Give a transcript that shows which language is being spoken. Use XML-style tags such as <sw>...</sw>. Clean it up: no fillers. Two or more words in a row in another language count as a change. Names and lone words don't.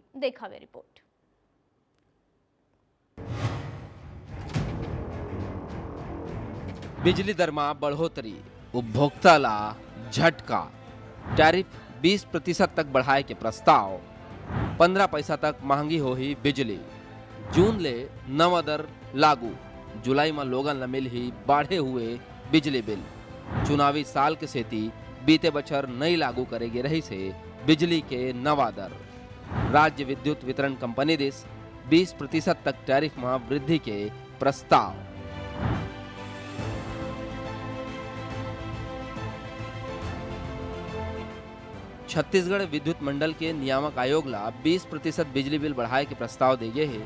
<hne>देखा वे रिपोर्ट। बिजली दर में बढ़ोतरी, उपभोक्ता ला झटका। टैरिफ 20% तक बढ़ाए के प्रस्ताव। 15 पैसा तक महंगी होही बिजली। जून ले नवा दर लागू। जुलाई में लोगन ला मिल ही बढ़े हुए बिजली बिल। चुनावी साल के सेती बीते बछर नई लागू करेगे रही से बिजली के नवा दर। राज्य विद्युत वितरण कंपनी दिस 20% तक टैरिफ में वृद्धि के प्रस्ताव। छत्तीसगढ़ विद्युत मंडल के नियामक आयोग ला 20% बिजली बिल बढ़ाए के प्रस्ताव दे गए है।</hne>